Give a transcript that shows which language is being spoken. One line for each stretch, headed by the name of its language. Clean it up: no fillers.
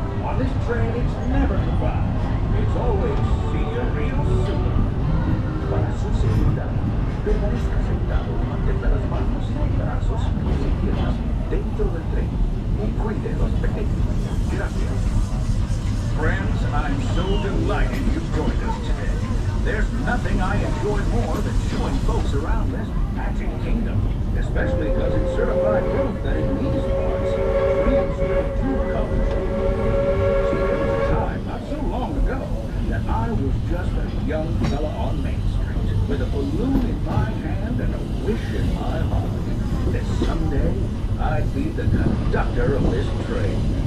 English: On this train, it's never goodbye. It's always see you real soon.
Spanish: Para su seguridad, permanezca sentado y mantenga las manos, brazos, pies y piernas dentro del tren y cuide a los pequeños. Gracias.
English: Friends, I'm so delighted you've joined us today. There's nothing I enjoy more than showing folks around this magic kingdom, especially because it's certified proof that in these parts, dreams really do come true. See, there was a time not so long ago that I was just a young fella on Main Street with a balloon in my hand and a wish in my heart that someday I'd be the conductor of this train.